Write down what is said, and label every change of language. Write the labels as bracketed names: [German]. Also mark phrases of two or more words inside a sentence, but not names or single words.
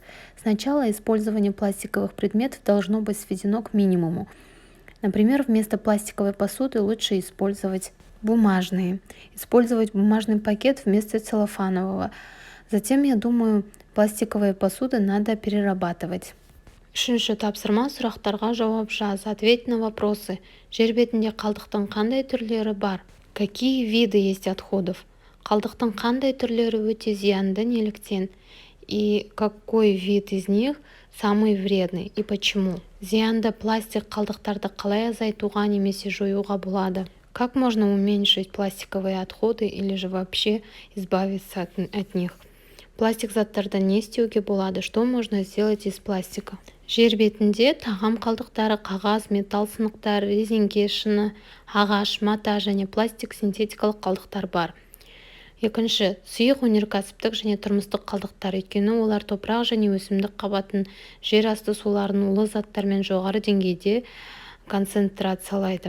[Russian] Сначала использование пластиковых предметов должно быть сведено к минимуму. Например, вместо пластиковой посуды лучше использовать бумажные. Использовать бумажный пакет вместо целлофанового. Затем, я думаю, пластиковые посуды надо перерабатывать. [Kazakh] Үшінші тапсырма, сұрақтарға жауап жаз. [Russian] Ответь на вопросы. [Kazakh] Жер бетінде қалдықтың қандай түрлері бар? [Russian] Какие виды есть отходов? [Kazakh] Қалдықтың қандай түрлері өте зиянды, неліктен? [Russian] И какой вид из них самый вредный и почему? [Kazakh] Зиянды пластик қалдықтарды қалай азайтуға немесе жоюға болады? [Russian] Как можно уменьшить пластиковые отходы или же вообще избавиться от них? [Kazakh] Пластик заттардан не істеуге болады? [Russian] Что можно сделать из пластика? [Kazakh] Жер бетінде тағам қалдықтары, қағаз, металл сынықтары, резеңке, шыны, ағаш, мата және пластик синтетикалық қалдықтар бар. Екінші, сұйық өнеркәсіптік және тұрмыстық қалдықтар, өйткені олар топырақ және өсімдік қабатын, жер асты суларын улы заттармен жоғары деңгейде концентрациялайды.